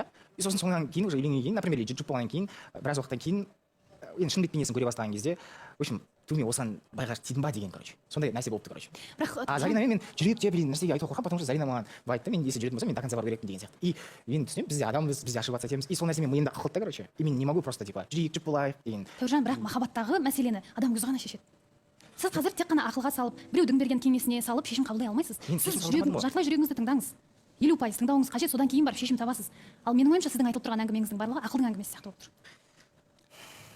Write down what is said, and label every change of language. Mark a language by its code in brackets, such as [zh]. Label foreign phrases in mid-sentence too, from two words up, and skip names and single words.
[kk] И сосын соңынан кейін уже үйленгеннен кейін, например, жұп болғаннан кейін, біраз уақыттан кейін енді шын бет бейнесін көре бастаған кезде, [ru] в общем, [kk] мен осыған байға тидім ба деген, короче. Сондай нәрсе болыпты, короче. А Заринамен мен жүрек те білейін нәрсеге айтуға қорқамын, [ru] потому что [kk] Зарина маған айтты, мен если жүретін болса, мен [ru] до конца [kk] бару керекпін деген сияқты. И мен түсінемін, біз де адамбыз, біз де ошибаться етеміз. И сол нәрсе менің миымда қалды да, короче. И мен [ru] не могу просто типа [kk] жүрейік, жұп болайық деген. Тәуіржан, бірақ махаббаттағы мәселені адам өзі ғана шешеді. Сіз қазір тек қана ақылға салып, біреудің берген кеңесіне салып шешім қабылдай алмайсыз. Сіз жартылай жүрегіңізді тыңдаңыз. 50% тыңдауыңыз қажет, содан кейін барып шешім табасыз. Ал менің ойымша сіздің айтылып тұрған әңгімеңіздің барлығы ақылдың әңгімесі сияқты болып тұр.